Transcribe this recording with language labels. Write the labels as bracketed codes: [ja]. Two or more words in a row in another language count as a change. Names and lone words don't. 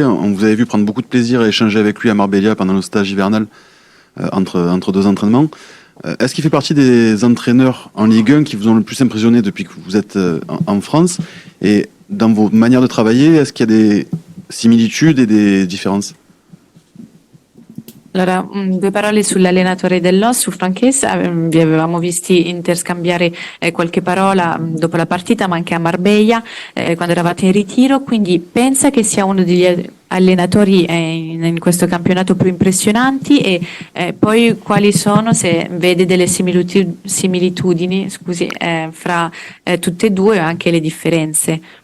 [fr] On vous avait vu prendre beaucoup de plaisir à échanger avec lui à Marbella pendant le stage hivernal entre 2 entraînements. Est-ce qu'il fait partie des entraîneurs en Ligue 1 qui vous ont le plus impressionné depuis que vous êtes en France? Et dans vos manières de travailler, est-ce qu'il y a des similitudes et des différences? [it] Allora, 2 parole sull'allenatore dell'Os, su Franches. Vi avevamo visti interscambiare qualche parola dopo la partita, ma anche a Marbella quando eravate in ritiro, quindi pensa che sia uno degli allenatori in questo campionato più impressionanti, e poi quali sono, se vede delle similitudini fra tutte e due, o anche le differenze.